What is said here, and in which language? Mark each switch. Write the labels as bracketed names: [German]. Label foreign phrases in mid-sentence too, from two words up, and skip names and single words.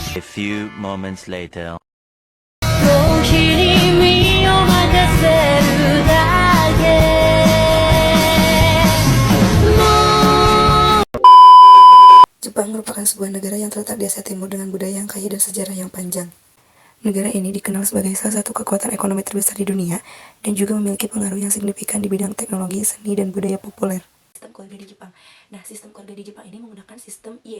[English] few moments later. [Japanese] コーヒーに身を任せるだけもう [Indonesian] Jepang merupakan sebuah negara yang terletak di Asia Timur dengan budaya yang kaya dan sejarah yang panjang. Negara ini dikenal sebagai salah satu kekuatan ekonomi terbesar di dunia dan juga memiliki pengaruh yang signifikan di bidang teknologi, seni, dan budaya populer. Sistem keluarga di Jepang. Nah, sistem keluarga di Jepang ini menggunakan sistem IE.